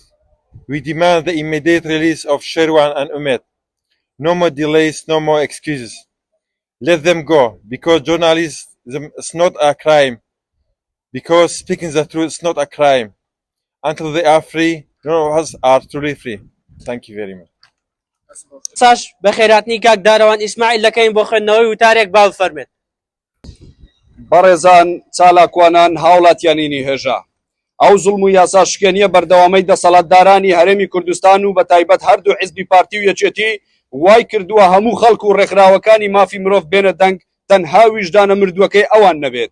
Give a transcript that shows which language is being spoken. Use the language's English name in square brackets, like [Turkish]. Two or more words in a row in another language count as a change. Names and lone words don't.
[English] We demand the immediate release of Sherwan and Umed. No more delays, no more excuses. Let them go, because journalism is not a crime, because speaking the truth is not a crime. Until they are free, none of us are truly free. Thank you very much. [Central Kurdish] ئێستاش بە خێراتنی کاک داڕەوان ئیسماعیل دەکەین بۆ خوێندنەوەی وتارێک با بفەرمێت. بەڕێزان چالاکوانان هاوڵاتیانینی هێژە، ئەو زوڵم و یاسا شکێنیە بەردەوامەی دەسەڵاتدارانی هەرێمی کوردستان و بە تایبەت هەردوو حیزبی پارتی و یەکێتی وای کردووە هەموو خەڵک و ڕێکخراوەکانی مافی مرۆڤ بێنە دەنگ تەنها ویژدانە مردووەکەی ئەوان نەبێت.